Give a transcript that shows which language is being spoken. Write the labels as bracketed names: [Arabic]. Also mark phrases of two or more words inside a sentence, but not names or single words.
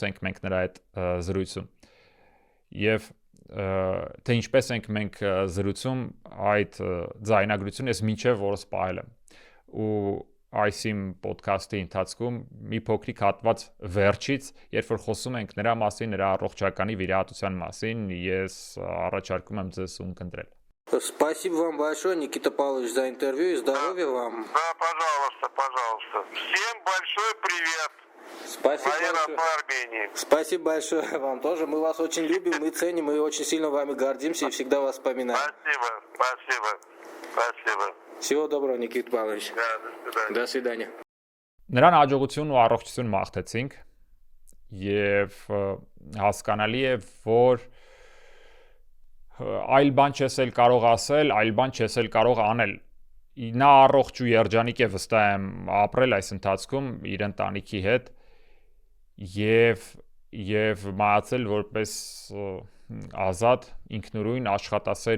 [Armenian] ենք մենք նրա հետ զրույցում։ Եվ թե ինչպես ենք մենք զրուցում, այդ ձայնագրությունը ես մինչև որս պահել եմ։ Ու այս իմ ոդքասթի ընթացքում մի փոքրիկ հատված վերջից, երբ որ խոսում ենք նրա մասին, нրա առողջականի վիրահատության մասին, ես առաջարկում եմ ձեզ ունկնդրել։ [Russian] Спасибо вам большое, Никита Павлович, за интервью и здоровья вам. Да, пожалуйста. Всем большой привет. Спасибо большое. По Армении. Спасибо большое вам тоже. Мы вас очень любим, мы ценим, мы очень сильно вами гордимся и всегда вас вспоминаем. Спасибо. Всего доброго, Никита Павлович. Да, до свидания. [Armenian] Նրան հաջողություն ու առողջություն մաղթեցինք եւ հասկանալի է, որ այլ բան չես էլ կարող ասել, այլ բան չես էլ կարող անել։ Նա առողջ ու երջանիկ է վստահ եմ ապրել այս ընթացքում իր ընտանիքի հետ եւ մահացել որպես ազատ ինքնուրույն աշխատասեր